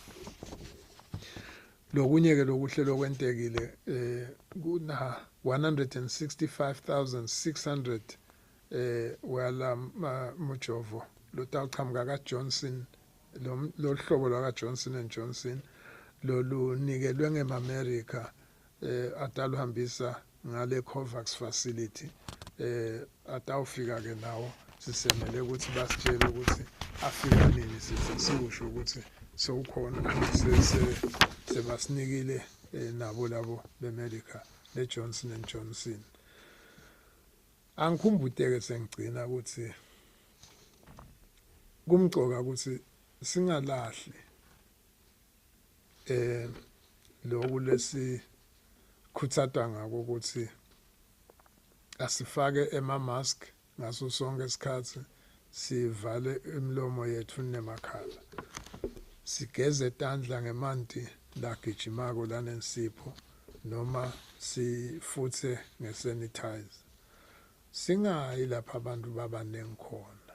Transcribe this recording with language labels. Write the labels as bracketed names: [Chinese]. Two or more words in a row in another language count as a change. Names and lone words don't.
[Swati] lokunye ke lokuhlelo kwentekile kuna 165,600 wala mujovo lotawuqhamuka kaJohnson lo hlobo lwaka Johnson & Johnson lolunikelwe ngeAmerica ataluhambisa ngale COVAX facility atawufika ke nawo sisemele ukuthi basitshele ukuthi afika nini sikusho ukuthi sowukhona sebasinikile nabo labo beAmerica leJohnson & Johnson angikhumbuteke sengigcina ukuthi kumcoka ukuthi singalahli lokhu lesi khutsatwa ngako ukuthi asifake ema-mask ngaso sonke isikhathi sivale imilomo yethu nemakhala sigeze tandla ngemanti lagijimako lanensipho noma sifuthe ngesanitize singayi lapha abantu babanengi khona